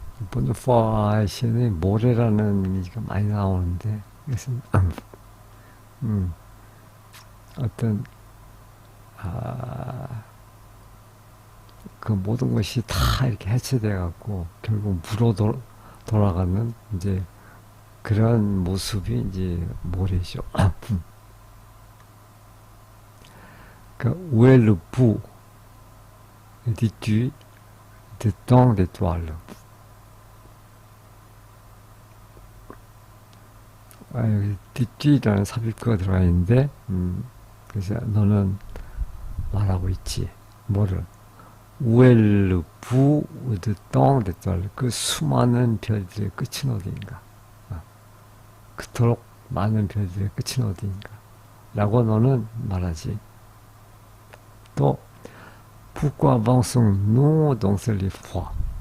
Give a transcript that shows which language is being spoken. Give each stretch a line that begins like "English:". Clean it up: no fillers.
Korean: 본드파이션의 모래라는 이미지가 많이 나오는데, 이것은 어떤 그 모든 것이 다 이렇게 해체돼 갖고 결국 무로 돌아가는 이제 그런 모습이 이제 모래죠.
French: 그 où est le bout, dis-tu, de tant d'étoiles.
Korean: 여기 dis-tu 라는 삽입구가 들어가 있는데, 그래서 너는 말하고 있지. 뭐를?
French: où est le bout de tant d'étoiles.
Korean: 그 수많은 별들의 끝은 어디인가? 그토록 많은 별들의 끝은 어디인가? 라고 너는 말하지.
French: 또 pourquoi avançons-nous dans ce lit froid?